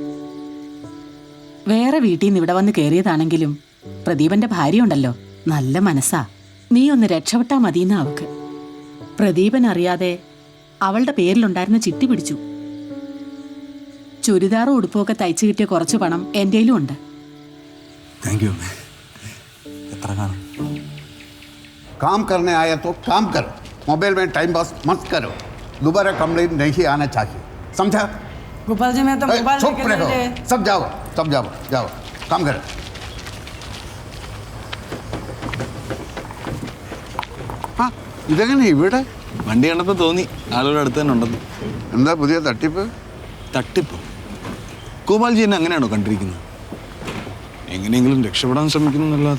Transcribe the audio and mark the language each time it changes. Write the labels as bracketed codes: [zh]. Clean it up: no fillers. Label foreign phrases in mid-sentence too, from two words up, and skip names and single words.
[ml] വേറെ വീട്ടിൽ നിന്ന് ഇവിടെ വന്ന് കയറിയതാണെങ്കിലും പ്രദീപന്റെ ഭാര്യ ഉണ്ടല്ലോ, നല്ല മനസ്സാ. നീ ഒന്ന് രക്ഷപ്പെട്ടാൽ മതിയെന്ന് അവക്ക്. പ്രദീപൻ അറിയാതെ അവളുടെ പേരിലുണ്ടായിരുന്ന ചിട്ടി പിടിച്ചു. ചുരിദാറും ഉടുപ്പൊക്കെ തയ്ച്ചു കിട്ടിയ കുറച്ച് പണം എൻ്റെയിലും ഉണ്ട്. [en] thank you [ml] അമ്മേ. എത്ര കാണും? [hi] काम करने आया तो काम करो, मोबाइल में टाइम पास मत करो. दोबारा कंप्लेंट नहीं आना चाहिए, समझा? गोपाल जी मैं तो मोबाइल चुप रहो, सब जाओ, सब जाओ, जाओ काम करो. [ml] ആ ഇതെങ്ങനെ ഇവിടെ? വണ്ടി കണ്ടപ്പോൾ തോന്നി ആളുടെ അടുത്ത് തന്നെ ഉണ്ടെന്ന്. എന്താ പുതിയ തട്ടിപ്പ്? തട്ടിപ്പ്? ഗോപാൽജി എന്നെ അങ്ങനെയാണോ കണ്ടിരിക്കുന്നത്? എങ്ങനെയെങ്കിലും രക്ഷപ്പെടാൻ ശ്രമിക്കുന്നു എന്നല്ലാതെ.